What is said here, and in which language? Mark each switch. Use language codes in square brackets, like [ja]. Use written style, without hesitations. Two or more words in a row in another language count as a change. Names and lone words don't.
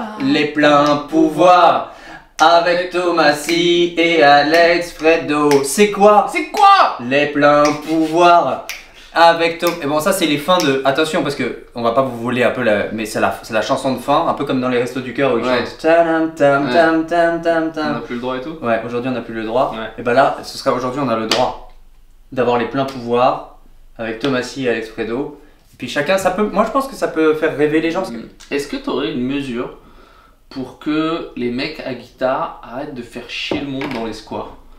[fr] Les pleins pouvoirs avec Thomasy et Alex Fredo. C'est quoi? C'est quoi? Les pleins pouvoirs avec Tom. Et bon, ça c'est les fins de. Attention parce que on va pas vous voler un peu mais c'est la chanson de fin, un peu comme dans les restos du cœur où ils Ouais. chantent tam tam tam tam tam On tam. n'a plus le droit et tout? Ouais, aujourd'hui on n'a plus le droit. Ouais. Et bah là, aujourd'hui on a le droit d'avoir les pleins pouvoirs avec Thomasy et Alex Fredo. Et puis chacun, moi je pense que ça peut faire rêver les gens. Parce que... Est-ce que tu aurais une mesure pour que les mecs à guitare arrêtent de faire chier le monde dans les squares?